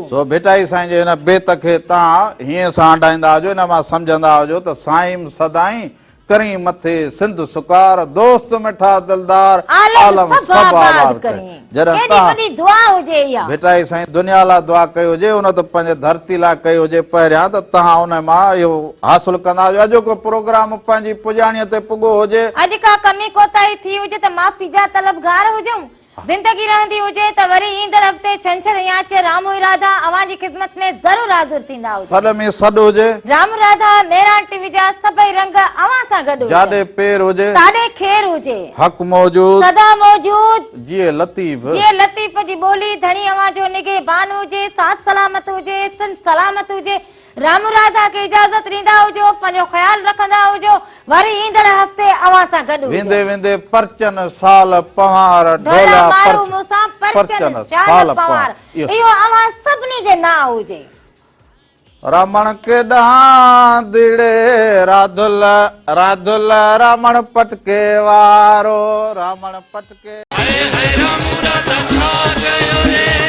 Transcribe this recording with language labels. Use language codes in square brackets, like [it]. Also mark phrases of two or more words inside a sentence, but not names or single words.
[sd] सो बेटाई साईं जे हिन बेत खे तव्हां हीअं सां हटाईंदा हुजो हिन मां सम्झंदा हुजो त साईं सदाईं करी मथे सिंध सुकार दोस्त मिठा दिलदार आलम सब आबाद करे जॾहिं तव्हां बेटाई साईं दुनिया लाइ दुआ कई हुजे उन त पंहिंजे धरती लाइ कई हुजे पहिरियां त तव्हां उन मां इहो हासिल कंदा हुजो अॼु को प्रोग्राम पंहिंजी पुॼाणीअ ते पुॻो हुजे अॼु का कमी कोताही थी हुजे त माफ़ी जा तलबगार हुजूं जिंदगी रहंदी हुजे त वरी ईंदड़ हफ़्ते छंछर या च रामू राधा अवां जी ख़िदमत में ज़रूर हाज़िर थींदा हुजे। सॾ में सॾ हुजे, रामू राधा मेरा टीवी जा सभई रंग अवां सां गॾु हुजनि। जाॾे पेर हुजे, साॾे खेर हुजे, हक़ मौजूद, सदा मौजूद, जिए लतीफ़, जीअं लतीफ़ जी ॿोली धणी अवां जो निगहबान हुजे, साथ सलामत हुजे, सन सलामत हुजे। रामू राधा खे इजाज़त ॾींदा हुजो, पंहिंजो ख़्याल रखंदा हुजो, वरी ईंदड़ हफ़्ते अवां सां गॾु हुजो। वेंदे वेंदे परचन साल पवार ढोला ढोला मारू मूंसां परचन साल पवार, इहो अवां सभिनी जे नां हुजे। रमण के डांदिड़े राधुल राधुल रमण पटके वारो, रमण पटके हाय हाय रामू राधा छा गयो रे।